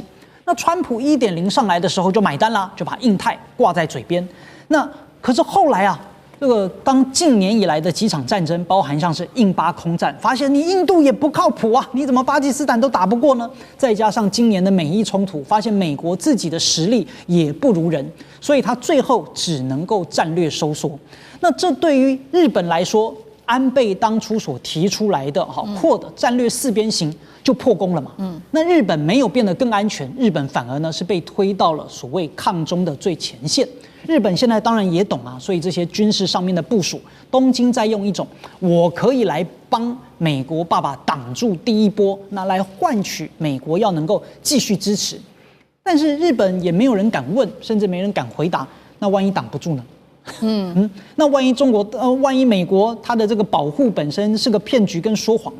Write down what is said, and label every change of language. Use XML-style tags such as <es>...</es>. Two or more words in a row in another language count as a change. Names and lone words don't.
<zh>那川普1.0上來的時候就買單啦，就把印太掛在嘴邊。那可是後來啊， 這個當近年以來的幾場戰爭，包含像是印巴空戰，發現你印度也不靠譜啊，你怎麼巴基斯坦都打不過呢？再加上今年的美伊衝突，發現美國自己的實力也不如人，所以他最後只能夠戰略收縮。那這對於日本來說，安倍當初所提出來的 QUAD 戰略四邊形就破功了嘛。那日本沒有變得更安全，日本反而呢是被推到了所謂抗中的最前線。日本现在当然也懂啊，所以这些軍事上面的部署，東京在用一種我可以來幫美國爸爸擋住第一波，那來換取美國要能夠繼續支持。但是日本也沒有人敢問，甚至沒人敢回答，那萬一擋不住呢？那萬一萬一美國它的這個保護本身是個騙局跟說謊呢？</zh>